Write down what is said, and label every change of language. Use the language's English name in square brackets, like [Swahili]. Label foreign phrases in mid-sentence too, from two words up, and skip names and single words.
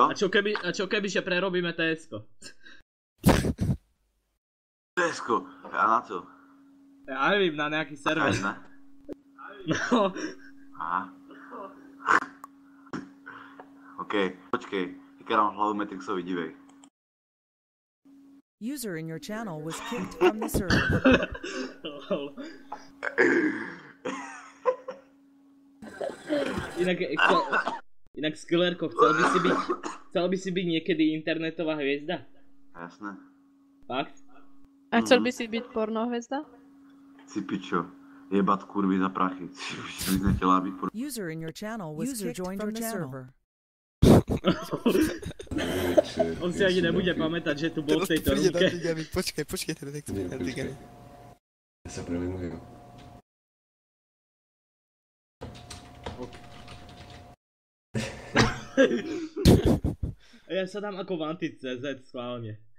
[Slovak] A čo keby, že prerobíme TS-ko? [Czech] TS-ko? A na co? Ja nevím, na nejaký server. Ne? No. Aha. OK, počkej, teďka dám hlavu Matrixovi, dívej. [English] User in your channel was kicked from the server. [Slovak] Inak Skillerko, chcel by si byť niekedy internetová hviezda? Jasné. Fakt? A chcel by si byť pornohviezda? Si pičo, jebat kurvy za prachy. [Czech] Ty bys nechtěla být pornohviezda. [English] User in your channel was kicked from the server. [Slovak] On si ani nebude pamätať, že tu bol v tejto rúmke. Počkej, teda nech to príde na Digami. Ja sa premenujem. Ja sa dám ako Vantic.cz schválne.